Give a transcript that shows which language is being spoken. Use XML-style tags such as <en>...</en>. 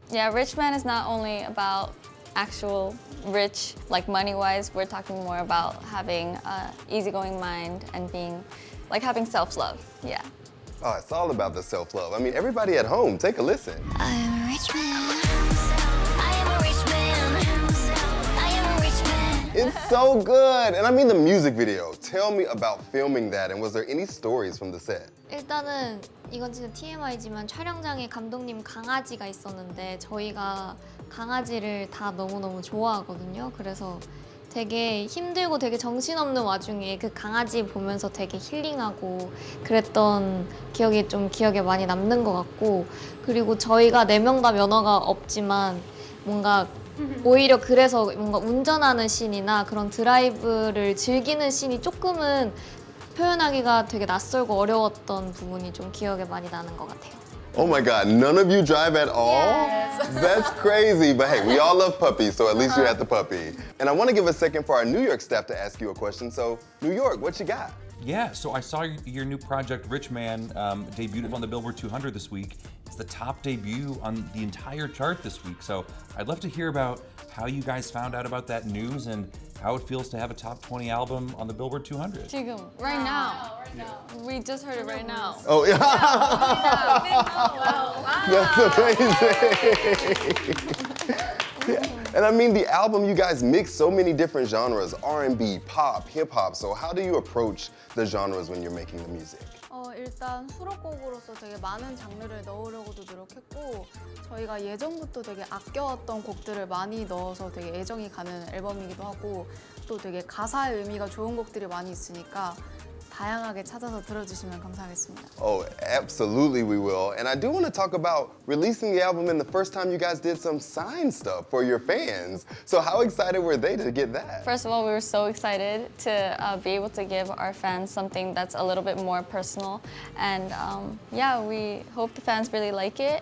<en>Yeah, Rich Man is not only about actual rich, like money-wise, we're talking more about having an easygoing mind and being, like having self-love, yeah. Oh, it's all about the self-love. I mean, everybody at home, take a listen. I am a rich man. I am a rich man. I am a rich man. It's so good. And I mean the music video. Tell me about filming that, and was there any stories from the set?</en> <ko>일단은 이건 진짜 TMI지만 촬영장에 감독님 강아지가 있었는데 저희가 강아지를 다 너무너무 좋아하거든요. 그래서 되게 힘들고 되게 정신없는 와중에 그 강아지 보면서 되게 힐링하고 그랬던 기억이 좀 기억에 많이 남는 것 같고, 그리고 저희가 4명 다 면허가 없지만 뭔가 오히려 그래서 뭔가 운전하는 씬이나 그런 드라이브를 즐기는 씬이 조금은 표현하기가 되게 낯설고 어려웠던 부분이 좀 기억에 많이 나는 것 같아요.</ko> <en>Oh my God, none of you drive at all? Yes. That's crazy, but hey, we all love puppies, so at least you had the puppy. And I want to give a second for our New York staff to ask you a question. So, New York, what you got? Yeah, so I saw your new project, Rich Man, debuted on the Billboard 200 this week. It's the top debut on the entire chart this week. So I'd love to hear about how you guys found out about that news and how it feels to have a top 20 album on the Billboard 200.</en> <ko>지금,</ko> <en>right now. We just heard it right now. Oh, yeah. That's amazing. And I mean, the album, you guys mix so many different genres, R&B, pop, hip hop. So how do you approach the genres when you're making the music?</en> <ko>일단 수록곡으로서 되게 많은 장르를 넣으려고도 노력했고, 저희가 예전부터 되게 아껴왔던 곡들을 많이 넣어서 되게 애정이 가는 앨범이기도 하고, 또 되게 가사의 의미가 좋은 곡들이 많이 있으니까 다양하게 찾아서 들어주시면 감사하겠습니다.</ko> <en>Oh, absolutely we will. And I do want to talk about releasing the album and the first time you guys did some signed stuff for your fans. So how excited were they to get that? First of all, we were so excited to be able to give our fans something that's a little bit more personal. And yeah, we hope the fans really like it.</en>